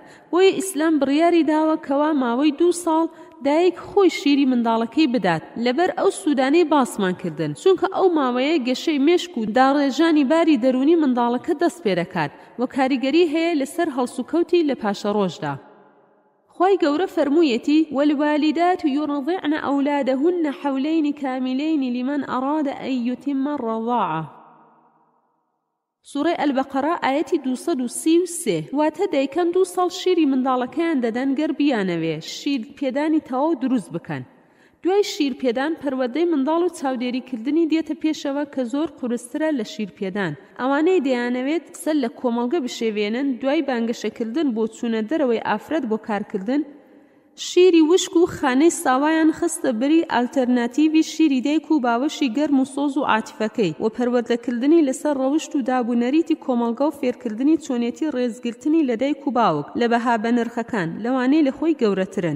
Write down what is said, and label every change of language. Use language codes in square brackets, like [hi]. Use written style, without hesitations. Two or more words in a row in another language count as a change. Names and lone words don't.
[ckb] بۆیە ئیسلام بڕیاری داوە کەوا ماوەی 2 ساڵ دایک خۆی شیری منداڵەکەی بدات لەبەر ئەو سوودانەی باسمان کردن، چونکە ئەو ماوەیە گەشەی مێشک و داڕێژانی باری دەرونی منداڵەکە دەست پێ دەکات و کاریگەری هەیە لەسەر هەڵسوکەوتی لە پاشە ڕۆژدا. خی گەورە فەرموویەتی [ar] والوالدات يرضعن أولادهن حولين كاملين لمن أراد أن يتم الرضاعة. سورة البقرة آية 233. [ckb] واتە دایکان 2 ساڵ شیری منداڵەکەیان دەدەن گەر بیانەوێ شیر پێدانی تەواو دروست بکەن. دوای شیر پێدان پەروەردەی منداڵ و چاودێریکردنی دێتە پێشەوە کە زۆر قورسترە لە شیر پێدان. ئەوانەی دەیانەوێت سەر لە کۆمەڵگە بشێوێنن دوای بانگەشەکردن بۆ چوونە دەرەوەی ئافرەت بۆ کارکردن، شیری وشک و خانەی ساوایان خستە بری ئالتەرناتیڤی شیری دایک و باوەشی گەرم و سۆز و عاتیفەکەی و پەروەردەکردنی لەسەر ڕەوشت و دابوونەریتی کۆمەڵگە و فێرکردنی چۆنێتی ڕێزگرتنی لە دایک و باوک لە بەها بە نرخەکان لەوانەی لە خۆی گەورەترن.